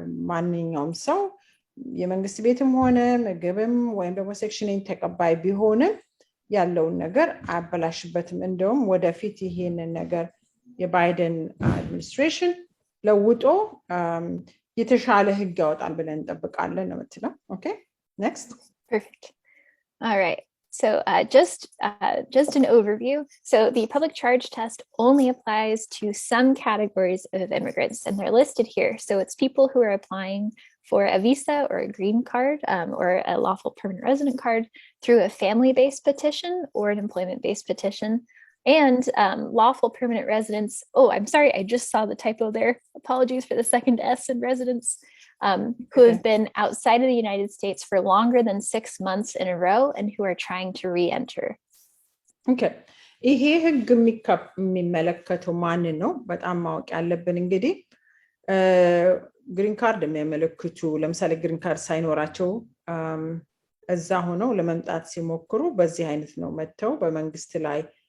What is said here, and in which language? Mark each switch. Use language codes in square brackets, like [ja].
[am] ማንኛውም ሰው የመንግስት ቤትም ሆነ ምግብም ወይም ደግሞ ሴክሽን 8 ተቀባይ ቢሆንም ያለውን ነገር አበላሽበትም እንደውም ወደፊት ይሄንን ነገር የባይደን አድሚኒስትሬሽን ለውጦ የተሻለ ህግ ያወጣል ብለን እንጠብቃለን ነው የምትለው okay next [en] perfect all right So just an overview. So the public charge test only applies to some categories of immigrants, and they're listed here. So it's people who are applying for a visa or a green card or a lawful permanent resident card through a family-based petition or an employment-based petition. And lawful permanent residents, oh, I'm sorry, I just saw the typo there. Apologies for the second S in residents. Who have been outside of the United States for longer than 6 months in a row and who are trying to re-enter. Okay. [am] ይሄ ህግ የሚመለከተው ማን ነው በጣም ማወቅ ያለብን እንግዲህ ግሪን ካርድ የሚያመለክቱ ለምሳሌ ግሪን ካርድ ሳይኖራቸው እዛ ሆነው ለመምጣት ሲሞክሩ በዚህ አይነት ነው መተው በመንግስት ላይ